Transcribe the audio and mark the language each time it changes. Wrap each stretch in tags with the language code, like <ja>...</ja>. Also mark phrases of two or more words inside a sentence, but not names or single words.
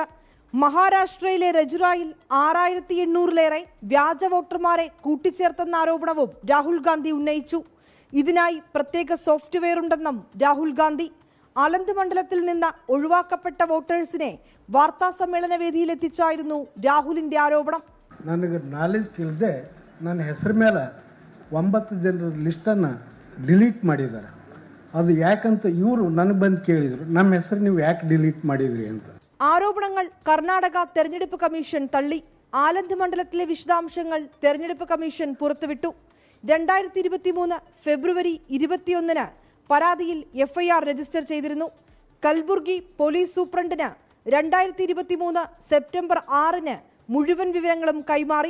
<ml>മഹാരാഷ്ട്രയിലെ രജുറായിൽ 6800-ലേറെ വ്യാജ വോട്ടർമാരെ കൂട്ടിച്ചേർത്തെന്ന ആരോപണവും രാഹുൽ ഗാന്ധി ഉന്നയിച്ചു. ഇതിനായി പ്രത്യേക സോഫ്റ്റ്വെയർ ഉണ്ടെന്നും രാഹുൽ ഗാന്ധി. അലന്ത് മണ്ഡലത്തിൽ നിന്ന് ഒഴിവാക്കപ്പെട്ട വോട്ടേഴ്സിനെ വാർത്താ സമ്മേളന വേദിയിലെത്തിച്ചായിരുന്നു രാഹുലിന്റെ ആരോപണം.</ml> <kn>ನನಗೆ ನಾಲೆಜ್ ಇಲ್ಲದೆ ನನ್ನ ಹೆಸರು ಮೇಲೆ 9 ಜನರ ಲಿಸ್ಟನ್ನು ಡಿಲೀಟ್ ಮಾಡಿದ್ದಾರೆ. ಅದು ಯಾಕಂತ ಇವರು ನನಗೆ ಬಂದು ಕೇಳಿದರು, ನಮ್ಮ ಹೆಸರು ನೀವು ಯಾಕೆ ಡಿಲೀಟ್ ಮಾಡಿದ್ರಿ ಅಂತ.</kn> <ml>ആരോപണങ്ങൾ കർണാടക തെരഞ്ഞെടുപ്പ് കമ്മീഷൻ തള്ളി. ആലന്ത് മണ്ഡലത്തിലെ വിശദാംശങ്ങൾ തെരഞ്ഞെടുപ്പ് കമ്മീഷൻ പുറത്തുവിട്ടു. 2023 ഫെബ്രുവരി 21-ന് പരാതിയിൽ FIR രജിസ്റ്റർ ചെയ്തിരുന്നു. കൽബുർഗി പോലീസ് സൂപ്രണ്ടിന് 2023 സെപ്റ്റംബർ 6-ന് മുഴുവൻ വിവരങ്ങളും കൈമാറി.</ml>